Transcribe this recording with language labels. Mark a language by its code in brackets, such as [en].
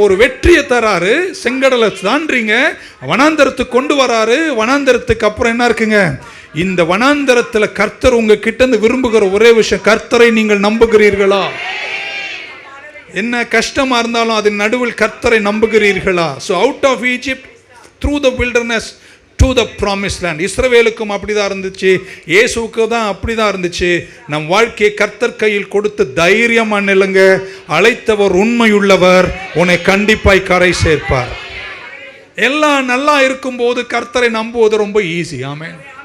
[ta] ஒரு வெற்றியை தராரு, செங்கடலை தாண்டீங்க, வனாந்தரத்துக்கு கொண்டு வராரு. வனாந்தரத்துக்கு அப்புறம் என்ன இருக்குங்க? இந்த வனாந்தரத்தில் கர்த்தர் உங்க கிட்ட இருந்து விரும்புகிற ஒரே விஷயம், கர்த்தரை நீங்கள் நம்புகிறீர்களா? என்ன கஷ்டமா இருந்தாலும் அதன் நடுவில் கர்த்தரை நம்புகிறீர்களா? [en] So out of Egypt through the wilderness to the promised land. [ta] இஸ்ரவேலுக்கும் அப்படிதான் இருந்துச்சு, இயேசுவுக்கு தான் அப்படிதான் இருந்துச்சு. நம் வாழ்க்கையை கர்த்தர் கையில் கொடுத்து தைரியமா நில்லுங்க. அழைத்தவர் உண்மையுள்ளவர், உன்னை கண்டிப்பாய் கரை சேர்ப்பார். எல்லாம் நல்லா இருக்கும் போது கர்த்தரை நம்புவது ரொம்ப ஈஸி. ஆமென்.